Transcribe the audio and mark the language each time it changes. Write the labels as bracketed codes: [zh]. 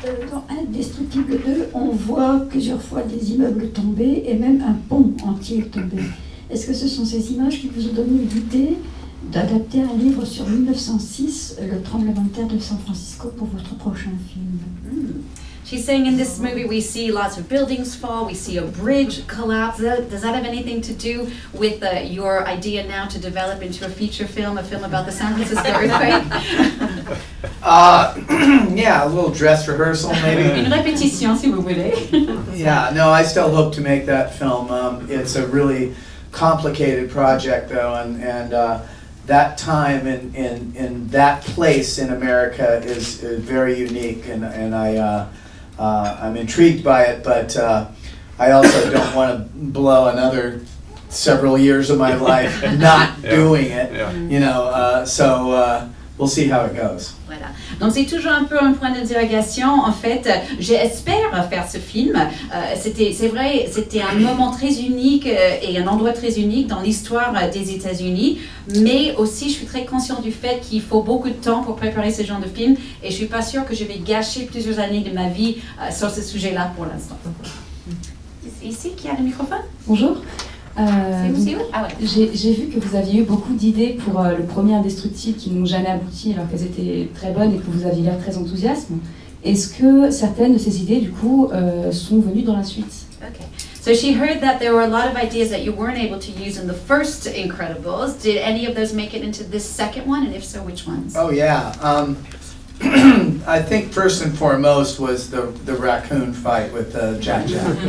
[fr] Dans Indestructible 2, on voit plusieurs fois des immeubles tomber et même un pont entier tomber. Est-ce que ce sont ces images qui vous ont donné l'idée d'adapter un livre sur 1906, le tremblement de terre de San Francisco, pour votre prochain film? [en] She's saying in this movie we see lots of buildings fall, we see a bridge collapse. Does that have anything to do with your idea now to develop into a feature film, a film about the San Francisco earthquake? Yeah, a little dress rehearsal maybe. [fr] Une répétition si vous voulez. [en] Yeah, no, I still hope to make that film. It's a really complicated project though, and that time in that place in America is very unique, and I'm intrigued by it, but I also don't want to blow another several years of my life not doing it, you know, so we'll see how it goes. [fr] Voilà. Donc c'est toujours un peu un point d'interrogation. En fait, j'espère faire ce film. C'est vrai, c'était un moment très unique et un endroit très unique dans l'histoire des États-Unis. Mais aussi, je suis très consciente du fait qu'il faut beaucoup de temps pour préparer ce genre de film. Et je suis pas sûre que je vais gâcher plusieurs années de ma vie sur ce sujet-là pour l'instant. Ici, qui a le microphone? Bonjour. C'est où? Ah ouais. J'ai vu que vous aviez eu beaucoup d'idées pour le premier Indestructible qui n'ont jamais abouti alors qu'elles étaient très bonnes et que vous aviez l'air très enthousiaste. Est-ce que certaines de ces idées, du coup, sont venues dans la suite? [en] Okay. So she heard that there were a lot of ideas that you weren't able to use in the first Incredibles. Did any of those make it into this second one? And if so, which ones? Oh yeah. I think first and foremost was the raccoon fight with Jack Jack.